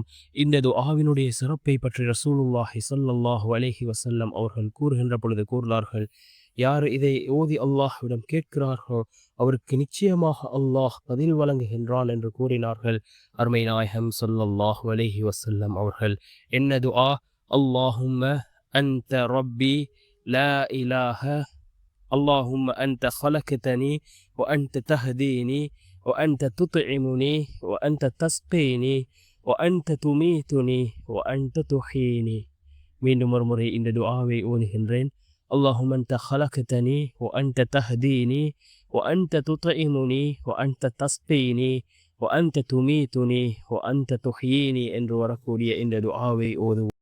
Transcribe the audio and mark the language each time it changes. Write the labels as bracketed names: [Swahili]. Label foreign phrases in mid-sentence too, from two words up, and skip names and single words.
[Tamil] இந்த துஆவினுடைய சிறப்பை பற்றி ரசூலுல்லாஹி [Arabic] صلى الله عليه وسلم [Tamil] அவர்கள் கூறுகின்ற பொழுது கூறினார்கள், யார் இதை ஓதி அல்லாஹ்விடம் கேட்கிறார்களோ அவருக்கு நிச்சயமாக அல்லாஹ் பதில் வழங்குகின்றான் என்று கூறினார்கள் அருமை நாயகம் [Arabic] صلى الله عليه وسلم [Tamil] அவர்கள். என்ன துஆ? [Arabic] اللهم أنت ربي لا إله اللهم أنت خلقتني وأنت تهديني وأنت تطعمني وأنت تسقيني وأنت تميتني وأنت تحييني. [Tamil] மீண்டும் ஒரு முறை இந்த துஆவை ஓதுகின்றேன். [Arabic] اللهم أنت خلقتني وأنت تهديني وأنت تطعمني وأنت تسقيني وأنت تميتني وأنت تحييني [Tamil] என்று வரக்கூடிய இந்த துஆவை ஓதுவோம்.